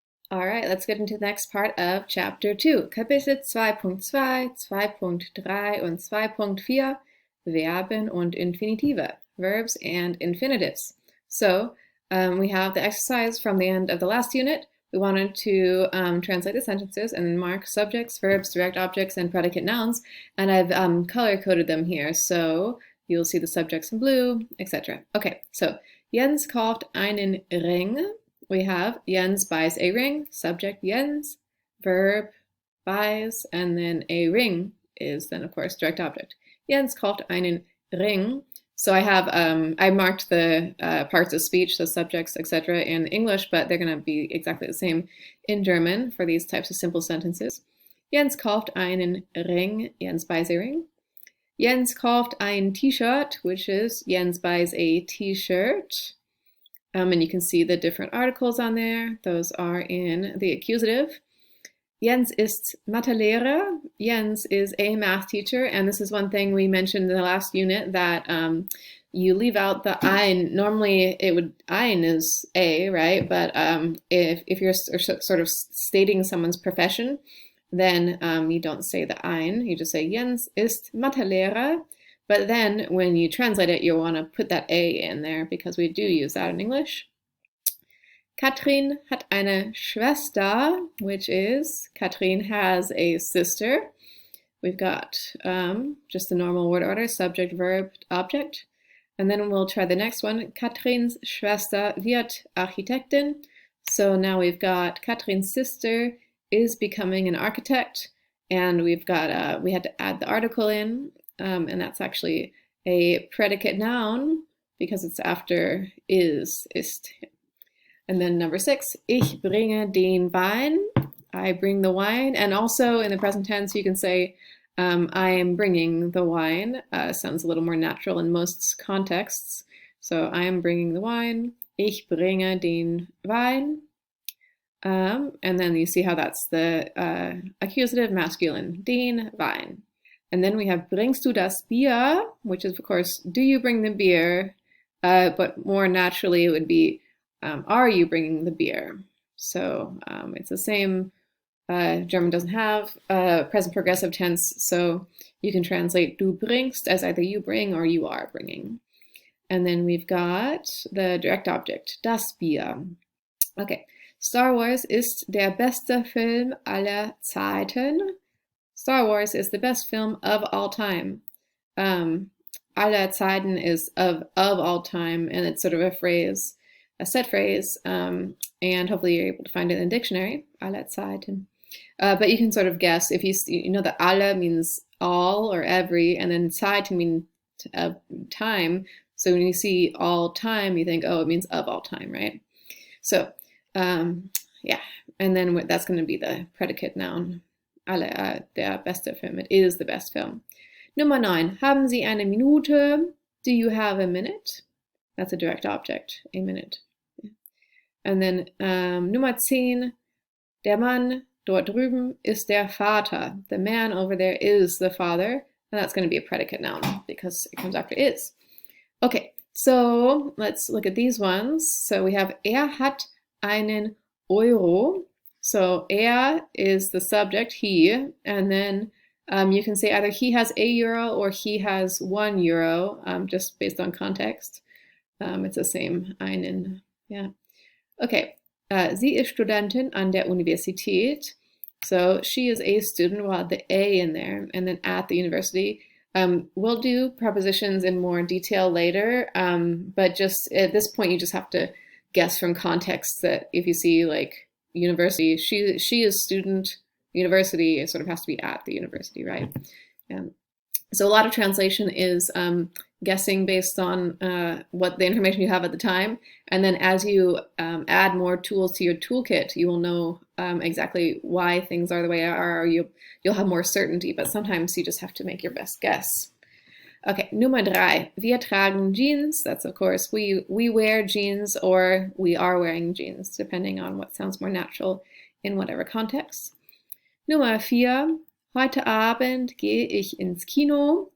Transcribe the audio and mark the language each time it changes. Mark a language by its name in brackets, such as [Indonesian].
[English] All right, let's get into the next part of Chapter 2. [German] Kapitel 2.2, 2.3 und 2.4, Verben und Infinitive, [English] verbs and infinitives. So we have the exercise from the end of the last unit. We wanted to translate the sentences and then mark subjects, verbs, direct objects, and predicate nouns. And I've color-coded them here, so you'll see the subjects in blue, etc. Okay, so [German] Jens kauft einen Ring. [English] We have Jens buys a ring, subject Jens, verb buys, and then a ring is then, of course, direct object. [German] Jens kauft einen Ring. [English] So I have, I marked the parts of speech, the subjects, etc. in English, but they're going to be exactly the same in German for these types of simple sentences. [German] Jens kauft einen Ring, [English] Jens buys a ring. [German] Jens kauft ein T-shirt, [English] which is Jens buys a T-shirt. And you can see the different articles on there. Those are in the accusative. [German] Jens ist Mathelehrer. [English] Jens is a math teacher. And this is one thing we mentioned in the last unit, that you leave out the ein. Normally ein is a, right? But if you're sort of stating someone's profession, then you don't say the ein. You just say [German] Jens ist Mathelehrer. [English] But then when you translate it, you'll want to put that A in there because we do use that in English. [German] Katrin hat eine Schwester, [English] which is Katrin has a sister. We've got just the normal word order, subject, verb, object. And then we'll try the next one. [German] Katrins Schwester wird Architektin. [English] So now we've got Katrin's sister is becoming an architect. And we've got, we had to add the article in. And that's actually a predicate noun because it's after ist. And then number 6, [German] ich bringe den Wein. [English] I bring the wine. And also in the present tense, you can say, I am bringing the wine. Sounds a little more natural in most contexts. So I am bringing the wine. [German] Ich bringe den Wein. [English] And then you see how that's the accusative masculine, [German] den Wein. [English] And then we have [German] bringst du das Bier, [English] which is, of course, do you bring the beer? But more naturally, it would be, are you bringing the beer? So it's the same. German doesn't have present progressive tense, so you can translate [German] du bringst [English] as either you bring or you are bringing. And then we've got the direct object, [German] das Bier. Okay, Star Wars ist der beste Film aller Zeiten. [English] Star Wars is the best film of all time. [German] Aller Zeiten [English] is of all time, and it's sort of a phrase, a set phrase, and hopefully you're able to find it in the dictionary, [German] aller Zeiten. [English] But you can sort of guess, if you know that alle means all or every, and then Zeit means time. So when you see all time, you think, oh, it means of all time, right? So, yeah, and then that's going to be the predicate noun. [German] Alle, der beste Film. [English] It is the best film. [German] Nummer 9. Haben Sie eine Minute? [English] Do you have a minute? That's a direct object, a minute. And then [German] Nummer 10. Der Mann dort drüben ist der Vater. [English] The man over there is the father. And that's going to be a predicate noun because it comes after is. Okay, so let's look at these ones. So we have [German] hat einen Euro. [English] So er is the subject, he, and then you can say either he has a euro or he has 1 euro, just based on context. It's the same, einen, yeah. [German] Okay, sie ist Studentin an der Universität. [English] So she is a student, we'll add the a in there, and then at the university. We'll do prepositions in more detail later, but just at this point you just have to guess from context that if you see like university, she is student, university, it sort of has to be at the university, right? So a lot of translation is guessing based on what the information you have at the time, and then as you add more tools to your toolkit, you will know exactly why things are the way they are, or you'll have more certainty, but sometimes you just have to make your best guess. Okay, [German] Nummer 3. Wir tragen Jeans. [English] That's, of course, we wear jeans or we are wearing jeans, depending on what sounds more natural in whatever context. [German] Nummer 4. Heute Abend gehe ich ins Kino.